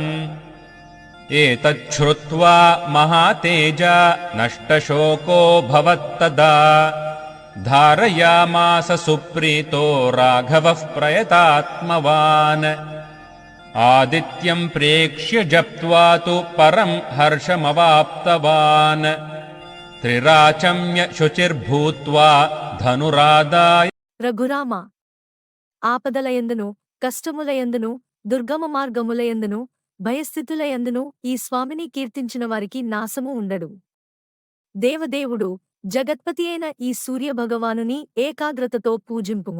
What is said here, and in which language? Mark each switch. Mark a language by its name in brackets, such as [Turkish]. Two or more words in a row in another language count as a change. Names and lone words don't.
[Sanskrit] एतच्छ्रुत्वा महातेजा नष्टशोको भवत्तदा धारयामास सुप्रीतो राघवः प्रयतात्मवान्. आदित्यं प्रेक्ष्य जप्त्वा तु परं हर्षमवाप्तवान्. त्रिराचम्य शुचिर्भूत्वा धनुरादाय. [Telugu] రఘురామ, ఆపదలయందును కష్టములయందును దుర్గమ మార్గములయందును భయస్థితులయందును ఈ స్వామిని కీర్తించిన వారికి నాశము ఉండడు. దేవదేవుడు జగత్పతి అయిన ఈ సూర్యభగవానుని ఏకాగ్రతతో పూజింపుము.